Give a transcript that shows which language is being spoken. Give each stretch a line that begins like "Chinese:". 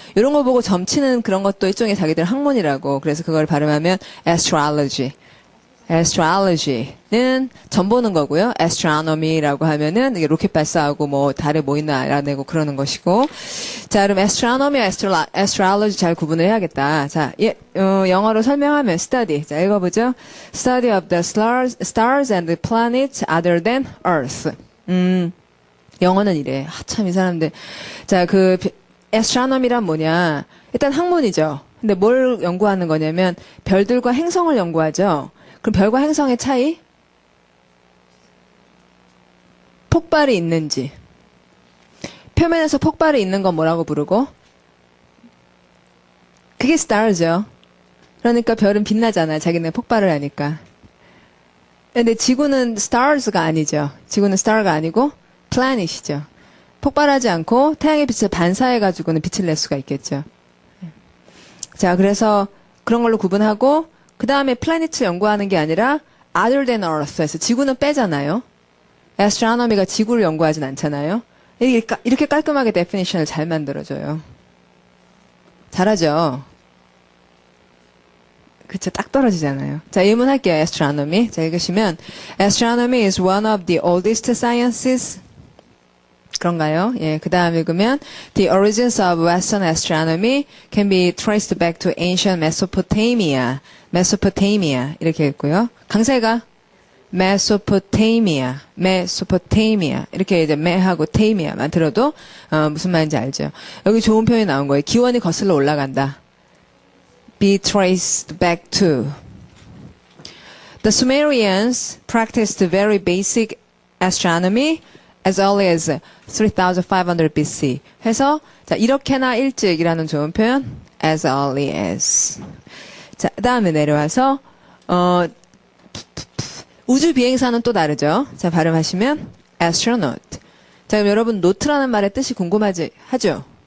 Korean: 이런 거 보고 점치는 그런 것도 일종의 자기들 학문이라고. 그래서 그걸 발음하면 astrology. astrology는 점 보는 거고요. astronomy라고 하면은 이게 로켓 발사하고 뭐 달에 뭐 있나 알아내고 그러는 것이고. 자, 그럼 astronomy, astrology 잘 구분을 해야겠다. 자, 영어로 설명하면 study. 자, 읽어보죠.
English: Study of the stars and the planets other than Earth.
Korean: 영어는 이래. 참 이 사람들. 자, 그 astronomy란 뭐냐? 일단 학문이죠. 근데 뭘 연구하는 거냐면 별들과 행성을 연구하죠. 그럼 별과 행성의 차이? 폭발이 있는지. 표면에서 폭발이 있는 건 뭐라고 부르고? 그게 star죠. 그러니까 별은 빛나잖아요. 자기네 폭발을 하니까. 근데 지구는 stars가 아니죠. 지구는 star가 아니고 planet이죠. 폭발하지 않고 태양의 빛을 반사해가지고는 빛을 낼 수가 있겠죠. 자, 그래서 그런 걸로 구분하고 그 다음에 플래닛을 연구하는 게 아니라 other than Earth에서 지구는 빼잖아요. astronomy가 지구를 연구하진 않잖아요. 이렇게 깔끔하게 definition을 잘 만들어줘요. 잘하죠? 그쵸, 딱 떨어지잖아요. 자, 의문할게요, astronomy. 자, 읽으시면
English: astronomy is one of the oldest sciences.
Korean: 그런가요? 예, 그 다음 읽으면
English: The origins of Western astronomy can be traced back to ancient Mesopotamia.
Korean: Mesopotamia 이렇게 읽고요. 강세가 Mesopotamia 이렇게 이제 매하고 tamia만 들어도 무슨 말인지 알죠? 여기 좋은 표현이 나온 거예요. 기원이 거슬러 올라간다.
English: Be traced back to. The Sumerians practiced very basic astronomy as early as 3500 BC.
Korean: 해서 자, 이렇게나 일찍이라는 좋은 표현 as early as. 자, 그다음에 내려와서 우주 비행사는 또 다르죠. 자, 발음하시면 astronaut. 자, 그럼 여러분 노트라는 말의 뜻이 궁금하지 하죠?